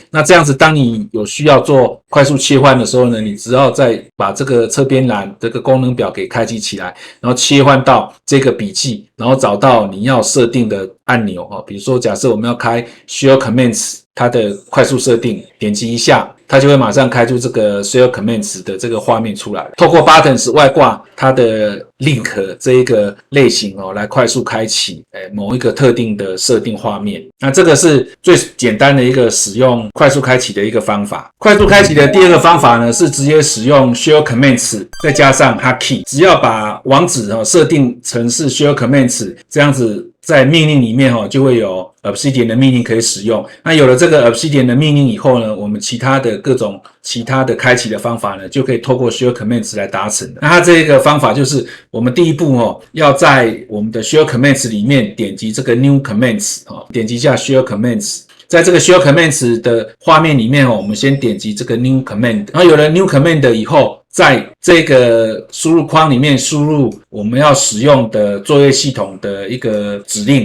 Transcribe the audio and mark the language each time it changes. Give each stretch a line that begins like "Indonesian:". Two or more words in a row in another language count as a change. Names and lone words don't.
Chinese: 那這樣子，當你有需要做快速切換的時候呢，你只要再把這個側邊欄這個功能表給開啟起來，然後切換到這個筆記，然後找到你要設定的按钮哈，比如說假設我們要開 Share Commands 它的快速設定，點擊一下，它就會馬上開出這個 Share Commands 的這個畫面出來。透過 Buttons 外掛它的 Link 這一個類型來快速開啟某一個特定的設定畫面。那這個是最簡單的一個使用快速開啟的一個方法。快速開啟的第二個方法呢，是直接使用 Share Commands 再加上 Hotkey， 只要把网址設定成是 Share Commands，这樣子在命令裡面就會有 Obsidian 的命令可以使用。那有了這個 Obsidian 的命令以後呢，我們其他的各種其他的開啟的方法呢，就可以透過 Share Commands 來達成的。那它這個方法就是我們第一步要在我們的 Share Commands 裡面點擊這個
English: New Commands，
Chinese: 點擊一下 Share Commands。在這個 Share Commands 的畫面裡面我們先點擊這個
English: New Command，
Chinese: 然後有了
English: New Command
Chinese: 以後，在這個輸入框裡面輸入我們要使用的作業系統的一個指令。